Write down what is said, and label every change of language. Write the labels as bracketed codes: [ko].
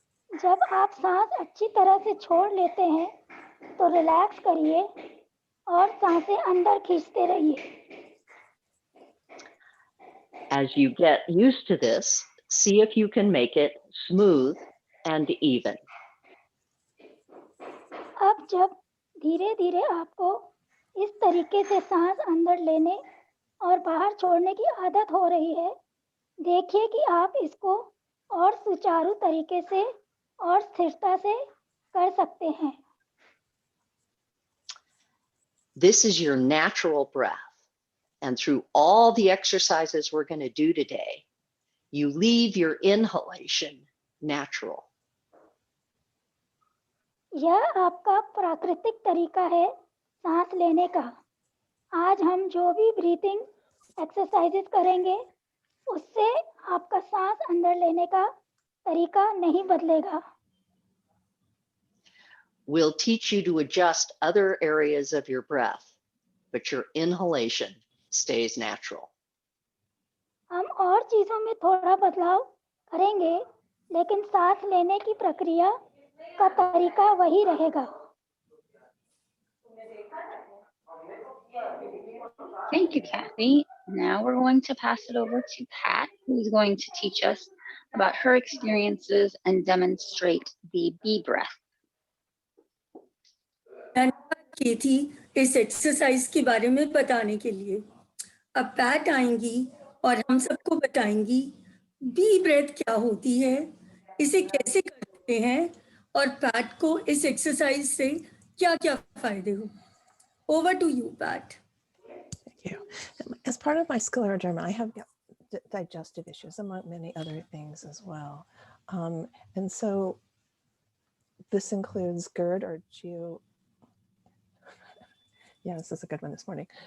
[hi] जब आप सांस अच्छी तरह से छोड़ लेते हैं, तो रिलैक्स करिए और सांसें अंदर खींचते रहिए। [en] As you get used to this, see if you can make it smooth and even. [hi] अब जब धीरे धीरे आपको इस तरीके से सांस अंदर लेने और बाहर छोड़ने की आदत हो रही है, देखिए कि आप इसको और सुचारू तरीके से और स्थिरता से कर सकते हैं। [en] This is your natural breath. And through all the exercises we're going to do today, you leave your inhalation natural. [hi] यह आपका प्राकृतिक तरीका है सांस लेने का। आज हम जो भी ब्रीथिंग एक्सरसाइजेस करेंगे उससे आपका सांस अंदर लेने का तरीका नहीं बदलेगा। [en] We'll teach you to adjust other areas of your breath, but your inhalation stays natural. [hi] हम और चीजों में थोड़ा बदलाव करेंगे, लेकिन सांस लेने की प्रक्रिया का तरीका वही रहेगा। [en] Thank you, Kathy. Now we're going to pass it over to Pat, who's going to teach us about her experiences and demonstrate the B breath. [hi] धन्यवाद केथी इस एक्सरसाइज के बारे में बताने के लिए। अब पैट आएंगी और हम सबको बताएंगी बी ब्रेथ क्या होती है, इसे कैसे करते हैं और पैट को इस एक्सरसाइज से क्या क्या फायदे हो। [en] Over to you Pat. Thank you. As part of my scleroderma, I have digestive issues, among many other things as well. And so this includes GERD or yeah, this is a good one this morning.